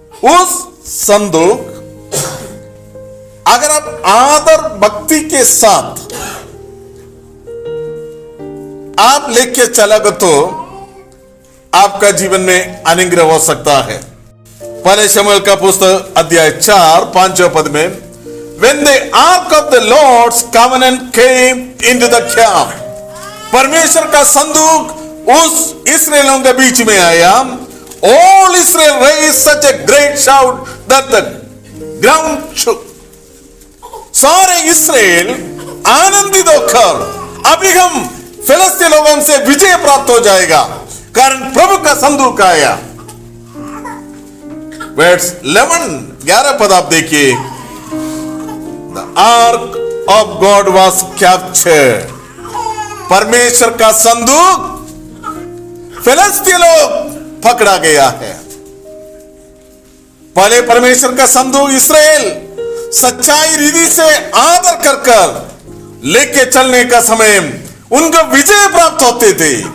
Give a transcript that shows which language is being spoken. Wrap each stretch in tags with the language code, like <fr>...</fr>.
<hi>उस संदूक अगर आप आदर भक्ति के साथ आप लेके चलोगे तो आपका जीवन में अनुग्रह हो सकता है। पहले शमूएल का पुस्तक अध्याय 4-5 पद में,</hi> <en>When the ark of the Lord's covenant came into the camp,</en> <hi>परमेश्वर का संदूक उस इस्राएलियों के बीच में आया।</hi> <en>All Israel raised such a great shout that the ground shook.</en> <hi>सारे इस्राएल आनंदित होकर अभी हम फिलिस्ती लोगों से विजय प्राप्त हो जाएगा, कारण प्रभु का संदूक आया। वर्स 11 पद आप देखिए,</hi> <en>The ark of God was captured.</en> <hi>परमेश्वर का संदूक फिलिस्ती लोग पकड़ा गया है। पहले परमेश्वर का संदूक इस्राएल सच्चाई रीति से आदर कर कर लेके चलने का समय उनको विजय प्राप्त होते थे।</hi>